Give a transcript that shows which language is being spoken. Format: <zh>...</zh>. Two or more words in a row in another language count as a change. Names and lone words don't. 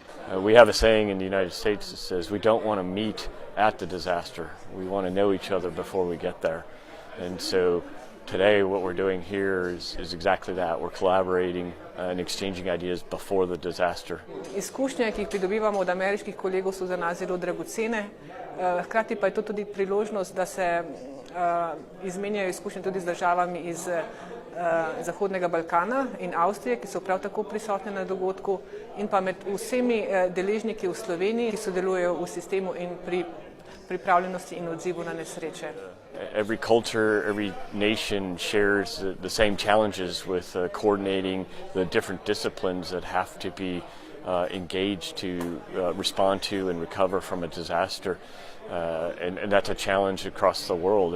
<en>We have a saying in the United States that says we don't want to meet at the disaster. We want to know each other before we get there. And so today what we're doing here is exactly that. We're collaborating and exchanging ideas before the disaster.</en> <sl>Izkušnje, ki jih pridobivamo od ameriških kolegov, so za nas zelo dragocene. Hkrati pa je to tudi priložnost, da se izmenjajo izkušnje tudi z državami iz Zahodnega Balkana in Avstrije, ki so prav tako prisotne na dogodku, in pa med vsemi deležniki v Sloveniji, ki sodelujejo v sistemu in pri pripravljenosti in odzivu na nesreče.</sl> <en>Every culture, every nation shares the same challenges with coordinating the different disciplines that have to be engaged to respond to and recover from a disaster. And that's a challenge across the world.</en>